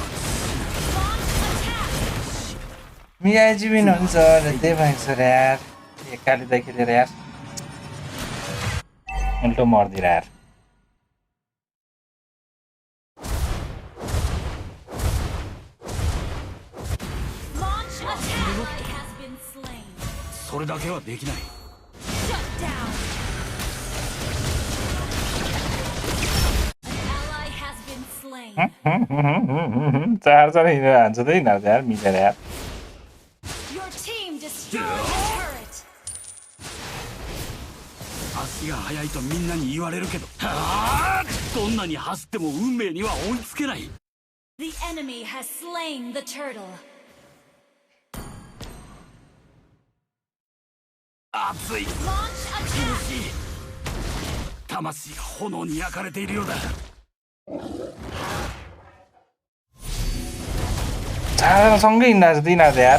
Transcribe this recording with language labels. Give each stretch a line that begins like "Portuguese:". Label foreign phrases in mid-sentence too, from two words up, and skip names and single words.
Nepali: मियाजी विन हुन्छ र त्यही भएको छ यार एकाले त खेलेर यार उल्टो मर्दिरा यार
Japanese: それだけはできない。
Nepali: चार चार हिँडेर हान्छ त यिनीहरू यार मिलेर यार
English: Your team destroyed the turret.
Japanese: 足が速いとみんなに言われるけど、どんなに走っても運命には追いつけない。
English: The enemy has slain the turtle.
Japanese: 熱い、苦しい、魂が炎に焼かれているようだ。
Nepali: चारजना सँगै हिँड्दा छ तिनीहरू यार